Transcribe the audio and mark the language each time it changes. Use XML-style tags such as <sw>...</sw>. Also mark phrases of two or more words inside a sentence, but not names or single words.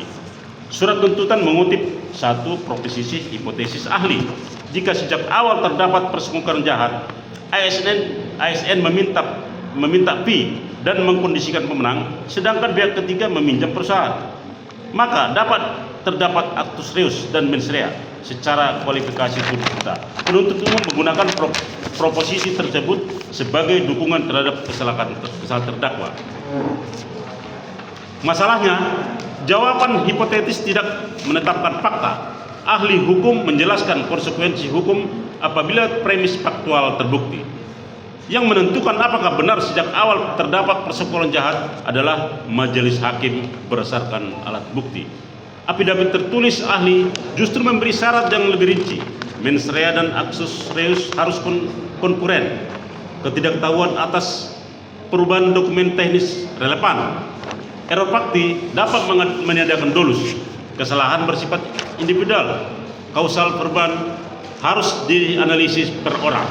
<id>Surat tuntutan mengutip satu proposisi hipotesis ahli. Jika sejak awal terdapat persekongkolan jahat, ASN meminta fee dan mengkondisikan pemenang, sedangkan pihak ketiga meminjam perusahaan, maka terdapat</id> <la>actus reus</la> <id>dan</id> <la>mens rea.</la> <id>Secara kualifikasi tuntutan, penuntut umum menggunakan proposisi tersebut sebagai dukungan terhadap kesalahan terdakwa. Masalahnya, jawaban hipotetis tidak menetapkan fakta. Ahli hukum menjelaskan konsekuensi hukum apabila premis faktual terbukti. Yang menentukan apakah benar sejak awal terdapat persekongkolan jahat adalah majelis hakim berdasarkan alat bukti. Afidavit tertulis ahli justru memberi syarat yang lebih rinci.</id> <la>Mens rea</la> <id>dan</id> <la>actus reus</la> <id>harus konkuren. Ketidaktahuan atas perubahan dokumen teknis relevan.</id> <la>Error fakti</la> <id>dapat meniadakan dolus. Kesalahan bersifat individual. Kausal perubahan harus dianalisis per orang.</id>